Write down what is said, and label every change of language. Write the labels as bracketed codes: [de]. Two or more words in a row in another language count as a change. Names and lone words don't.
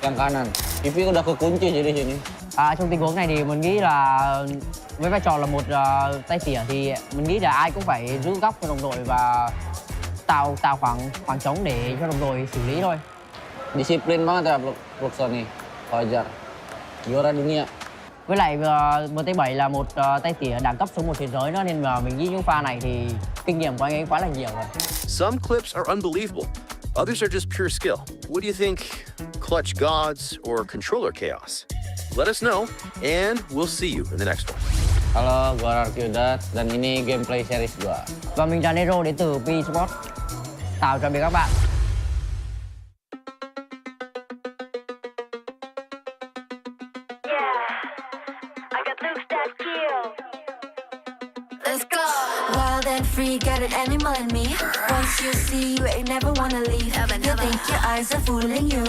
[id] yang kanan. Pipi udah kekunci jadi sini. [vi] Trong tình huống này thì mình nghĩ là với vai trò là một tay tỉa thì mình nghĩ là ai cũng phải giữ góc cho đồng đội và tạo khoảng trống để cho đồng đội xử lý thôi. [id] Disiplin banget ya Luxon nih, wajar. Juara dunia. [vi] Với lại MT7 là một tay tỉa đẳng cấp số 1 thế giới nữa nên mà mình nghĩ những pha này thì kinh nghiệm của anh ấy quá là nhiều rồi. [en] Some clips are unbelievable. Others are just pure skill. What do you think? Clutch gods or controller chaos? Let us know, and we'll see you in the next one. [id] Halo, gua Arkyudat dan ini gameplay series gua. [vi] Và mình là Nero đến từ P Sport. Chào tạm biệt các bạn. [en] Free, got an animal in me. Once you see, you ain't never wanna leave. You think your eyes are fooling you.